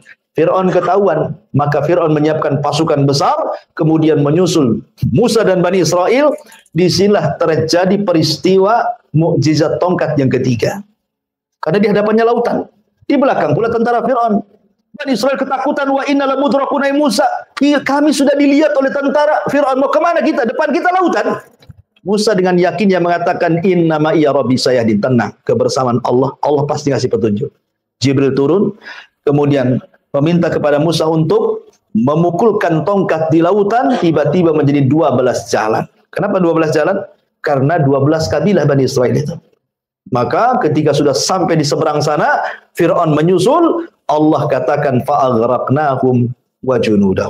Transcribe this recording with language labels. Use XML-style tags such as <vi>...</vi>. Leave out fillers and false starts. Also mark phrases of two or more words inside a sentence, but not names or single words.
<id>Fir'aun ketahuan, maka Fir'aun menyiapkan pasukan besar, kemudian menyusul Musa dan Bani Israel. Disinilah terjadi peristiwa mukjizat tongkat yang ketiga. Karena di hadapannya lautan, di belakang pula tentara Fir'aun. Bani Israel ketakutan,</id> <ar>وإنا لمدركون أي موسى.</ar> <id>Kami sudah dilihat oleh tentara Fir'aun, mau kemana kita? Depan kita lautan. Musa dengan yakinnya mengatakan,</id> <ar>إن معي ربي,</ar> <id>saya tenang, kebersamaan Allah, Allah pasti ngasih petunjuk. Jibril turun, kemudian meminta kepada Musa untuk memukulkan tongkat di lautan, tiba-tiba menjadi 12 jalan. Kenapa 12 jalan? Karena 12 kabilah Bani Israel itu. Maka ketika sudah sampai di seberang sana, Fir'aun menyusul, Allah katakan</id> <ar>فأغرقناهم وجنودهم.</ar>